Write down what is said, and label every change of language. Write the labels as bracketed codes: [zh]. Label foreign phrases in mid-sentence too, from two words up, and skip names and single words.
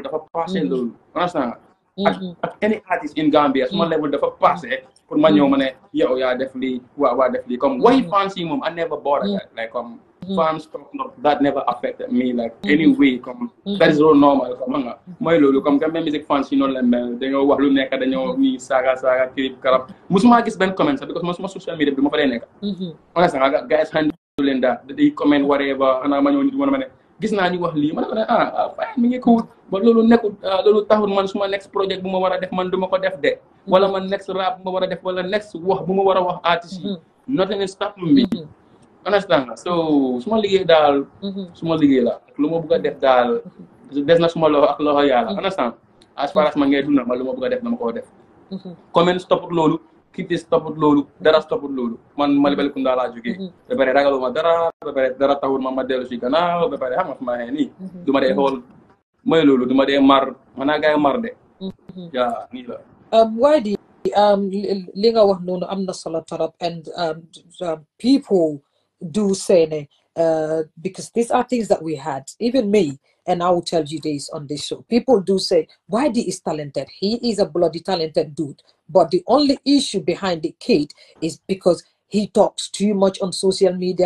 [wo] dafa passé loolu understand nga ak [en] any artist in Gambia [wo] suma level dafa passé pour ma ñëw ma ne yow yaa def lii waa def lii comme way fans yi moom [en] I never bother that like [wo] comme [en] fans talk that never affected me like anyway [wo] comme [en] that is all normal [wo] comme nga mooy loolu comme [en] Gambian music fans [wo] yi noonu la mel dañoo wax lu nekk dañoo nii saaga kirib karab musuma gis benn comment sax because musuma [en] social media [wo] bi ma fa lay nekk honest nga [en] guys handle [wo] leen [en] that day comment whatever [wo] ana ma ñëw nit ma ne gis naa ñu wax lii ma ne ko ne fine mi ngi cool ba loolu nekkul loolu taxul man suma [en] next project [wo] bu ma war a def man du ma ko def de wala man [en] next rap [wo] bu ma war a def wala next wax bu ma war a wax artiste yi [en] nothing is stopping me understand [wo] so suma liggéey daal suma liggéey la lu ma bëgg a def daal des na suma loxo ak loxo yàlla understand [en] as far as [wo] ma ngay dund ma lu ma bëgg a def dama koo def comment stopput loolu critique stopput loolu dara stopput loolu man Malibelkunda laa jógee ba pare ragaluma dara ba pare dara taxul ma dellu si gannaaw ba pare xam nga fu ma xee nii du ma dee xool mooy loolu du ma dee mar manaa gaay mar de yaa nii la [en] Ydee [wo] li nga wax noonu am na solo torop [en] and people do say because these are things that we had, even me, and I will tell you this on this show. People do say Ydee is talented. He is a bloody talented dude. But the only issue behind the kid is because he talks too much on social media.